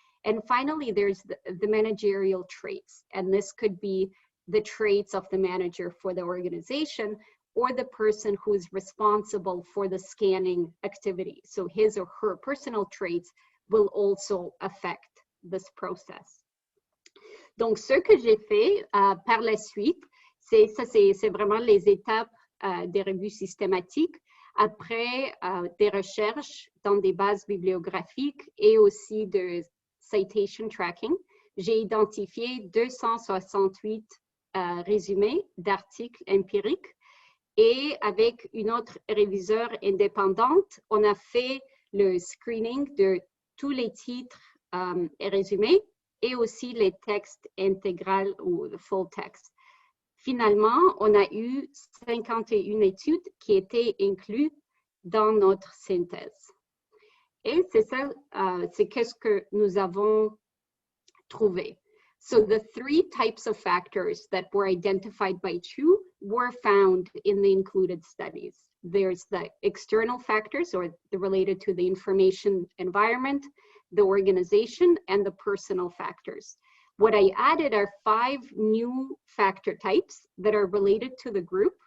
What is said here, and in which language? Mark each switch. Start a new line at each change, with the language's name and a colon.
English: And finally, there's the managerial traits. And this could be the traits of the manager for the organization or the person who is responsible for the scanning activity. So his or her personal traits will also affect this process.
French: Donc, ce que j'ai fait par la suite, c'est vraiment les étapes des revues systématiques après des recherches dans des bases bibliographiques et aussi de citation tracking. J'ai identifié 268 résumés d'articles empiriques et avec une autre réviseur indépendante, on a fait le screening de tous les titres et résumés et aussi les textes intégrales ou le full text. Finalement, on a eu 51 études qui étaient incluses dans notre synthèse. Et c'est ça, c'est qu'est-ce que nous avons trouvé.
English: So the three types of factors that were identified by Chu were found in the included studies. There's the external factors, or related to the information environment, the organization, and the personal factors. What I added are 5 new factor types that are related to the group.